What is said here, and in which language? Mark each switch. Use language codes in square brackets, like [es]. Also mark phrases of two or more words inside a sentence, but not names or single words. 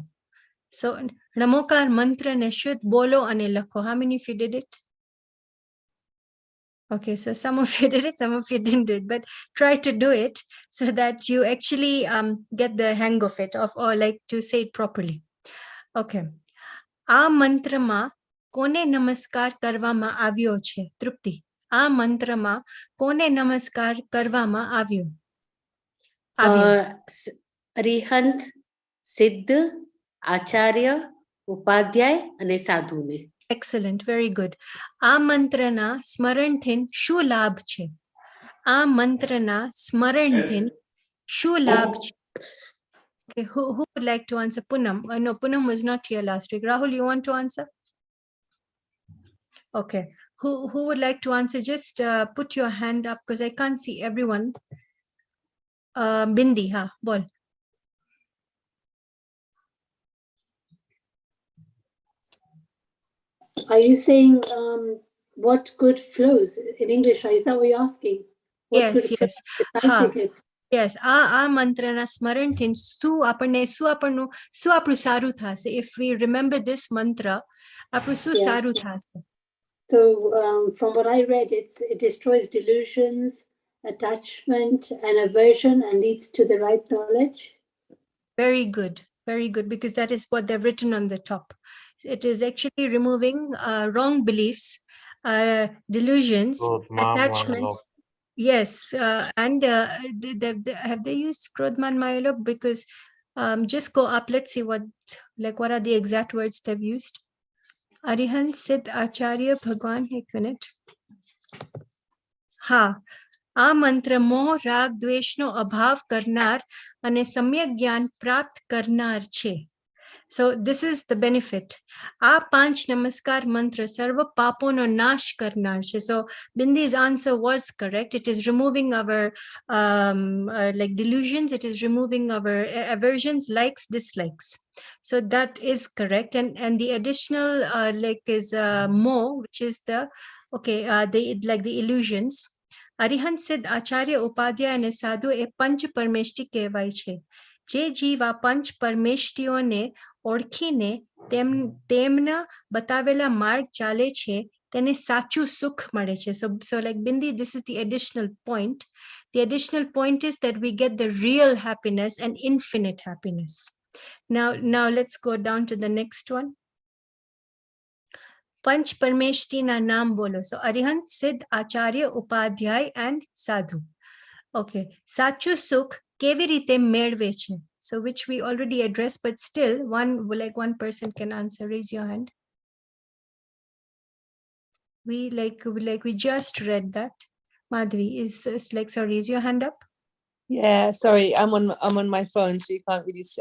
[gu] So નમોકાર મંત્ર ને શુદ્ધ બોલો અને લખો. [en] How many of you did it? Okay, so some of you did it, some of you didn't do it, but try to do it so that you actually get the hang of it, or like to say it properly. Okay. [gu] આ મંત્રમાં કોને નમસ્કાર કરવામાં આવ્યો છે? તૃપ્તિ, આ મંત્રમાં કોને નમસ્કાર કરવામાં આવ્યો? અરિહંત, સિદ્ધ, આચાર્ય, ઉપાધ્યાય અને સાધુને. [en] Excellent, very good. [gu] આ મંત્રના સ્મરણથી શું લાભ છે? આ મંત્રના સ્મરણથી શું લાભ છે? [en] Okay, who would like to answer? Poonam. No, Poonam was not here last week. Rahul, you want to answer? Okay. Who would like to answer? Just put your hand up, because I can't see everyone. [gu] Bindi, bol. [en] Are you saying what good flows in English? Is that what you're asking? What Yes, good yes. flows? Yes, [gu] આ મંત્રના સ્મરણથી શું આપણું સારું થશે? [en] If we remember this mantra, [gu] આપણું શું સારું થશે? [en] So from what I read, it destroys delusions, attachment and aversion, and leads to the right knowledge. Very good, because that is what they've written on the top. It is actually removing wrong beliefs, delusions, attachments. Yes, and have they used Krodman Mayalok? Because just go up, let's see what are the exact words they've used. Arihant, Siddh, Acharya, Bhagwan, 1 minute. [gu] આ મંત્ર મોહ રાગ દ્વેષનો અભાવ કરનાર અને સમ્યક જ્ઞાન પ્રાપ્ત કરનાર છે. [en] So this is the benefit. [gu] આ 5 નમસ્કાર મંત્ર સર્વ પાપોનો નાશ કરનાર છે. [en] So Bindi's answer was correct. It is removing our like delusions. It is removing our aversions, likes, dislikes. So that is correct. And the additional is more, which is the the illusions. [gu] અરિહંત, સિદ્ધ, આચાર્ય, ઉપાધ્યાય અને સાધુ એ પંચ પરમેષ્ઠી કહેવાય છે. જે જીવ આ પંચ પરમેષ્ઠીઓને ઓળખીને તેમના બતાવેલા માર્ગ ચાલે છે, તેને સાચું સુખ મળે છે. [en] So like Bindi, this is the additional point. The additional point is that we get the real happiness and infinite happiness. Now let's go down to the next one. [gu] પંચ પરમેષ્ઠી ના નામ બોલો. [en] So Arihant, Siddh, Acharya, Upadhyay, and Sadhu. Okay. [gu] સાચું સુખ કેવી રીતે મેળવે છે. [en] So which we already addressed, but still one person can answer. Raise your hand. We just read that. Madhvi is like, so raise your hand up. Yeah, sorry, I'm on my phone, so you can't really see.